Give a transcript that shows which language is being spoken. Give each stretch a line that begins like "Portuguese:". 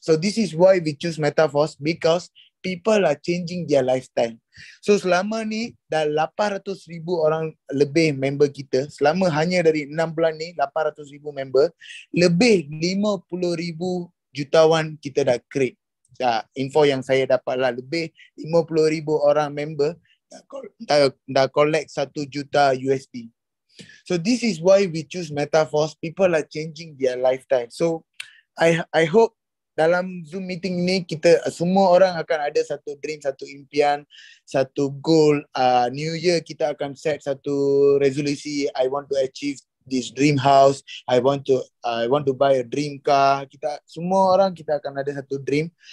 English: So this is why we choose Metaforce, because people are changing their lifestyle.
Malay: So selama ni dah 800,000 orang lebih member kita. Selama hanya dari 6 bulan ni 800,000 member, lebih 50,000 jutawan kita dah create. Info yang saya dapat lah, lebih 50,000 orang member dah collect 1 juta USD.
English: So this is why we choose Metaforce. People are changing their lifestyle. So I hope
Malay: dalam Zoom meeting ni kita semua orang akan ada satu dream, satu impian, satu goal. New Year kita akan set satu resolusi.
English: I want to achieve this dream house. I want to buy a dream car.
Malay: Kita semua orang kita akan ada satu dream.